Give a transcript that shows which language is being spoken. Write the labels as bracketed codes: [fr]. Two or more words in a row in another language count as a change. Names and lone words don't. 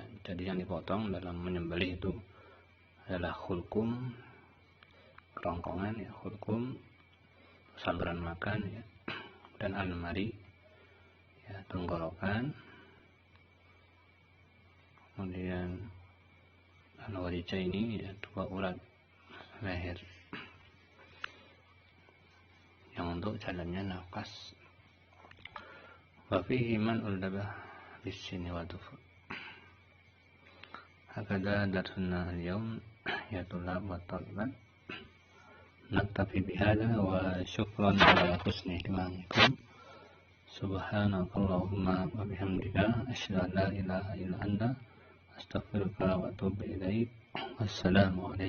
[id] Jadi yang dipotong dalam menyembelih itu adalah khulqum, kerongkongan, ya, khulqum saluran makan, ya, dan al-mari, ya, tenggorokan, kemudian al-walijah ini, ya, dua urat leher yang untuk jalannya nafas. [ar] وَفِيهِ مَنْعُ الذَّبْحِ بِالسِّنِّ وَالظُّفُرِ. هَكَذَا دَرْسُنَا الْيَوْمَ يَا طُلَّابُ وَطَالِبَاتُ. نَكْتَفِي بِهَذَا وَشُكْرًا عَلَى حُسْنِ اهْتِمَامِكُمْ. سُبْحَانَكَ اللَّهُمَّ وَبِحَمْدِكَ أَشْهَدُ أَنْ لَا إِلَهَ إِلَّا أَنْتَ أَسْتَغْفِرُكَ وَأَتُوبُ إِلَيْكَ.